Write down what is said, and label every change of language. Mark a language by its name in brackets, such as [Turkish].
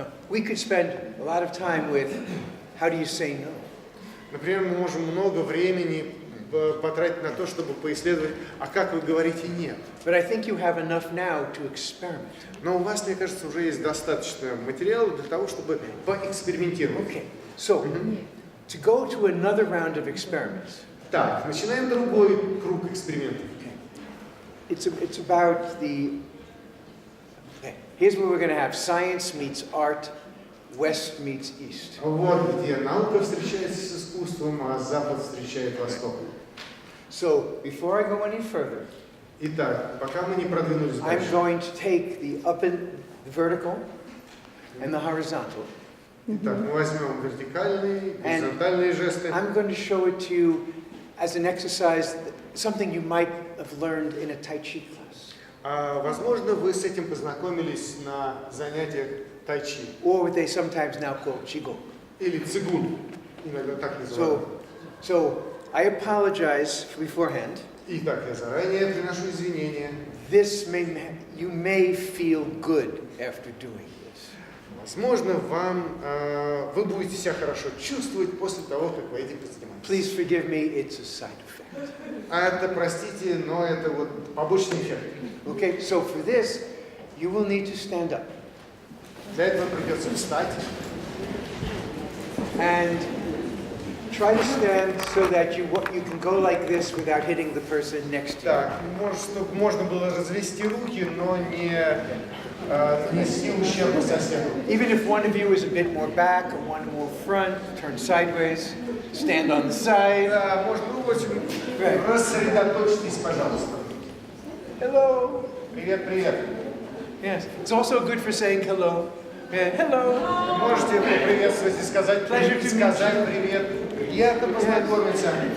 [English] We could spend a lot of time with how do you say no? [Russian] Например, мы можем много времени потратить на то, чтобы поисследовать, а как вы говорите «нет». [English] But I think you have enough now to experiment. [Russian] Но у вас, мне кажется, уже есть достаточно материала для того, чтобы поэкспериментировать. [English] Okay. So, to go to another round of experiments. [Russian] Так, начинаем другой круг экспериментов. [English] It's about the... Okay. Here's where we're going to have science meets art, West meets East. [Russian] Вот где наука встречается с искусством, а Запад встречает Восток. [English] So, before I go any further, [Russian] Итак, пока мы не продвинулись [English] I'm [Russian] дальше, [English] going to take the the vertical and the horizontal. [Russian] итак, мы возьмем вертикальные, горизонтальные жесты. [English] I'm going to show it to you as an exercise, something you might have learned in a Tai Chi class. [Russian] Возможно, вы с этим познакомились на занятиях тайчи. [English] Or what they sometimes now call Qigong. [Russian] Или цигун, иногда так называют. [English] So I apologize beforehand. [Russian] Итак, я заранее приношу извинения. [English] You may feel good after doing this. [Russian] Возможно, вы будете себя хорошо чувствовать после того, как вы этим позанимаетесь. [English] Please forgive me, it's a side effect. [Russian] Это, простите, но это вот побочный эффект. [English] Okay, so for this, you will need to stand up. [Russian] Для этого придется встать. [English] And try to stand so that you can go like this without hitting the person next to you. [Russian] Так, чтобы можно было развести руки, но не нанести ущерба соседу. [English] Even if one of you is a bit more back or one more front, turn sideways, stand on the side. [Russian] Да, можно, очень рассредоточьтесь, пожалуйста. [English] Hello. [Russian] Привет, привет. [English] Yes, it's also good for saying hello. Hello. [Russian] Можете поприветствовать и сказать привет, приятно познакомиться.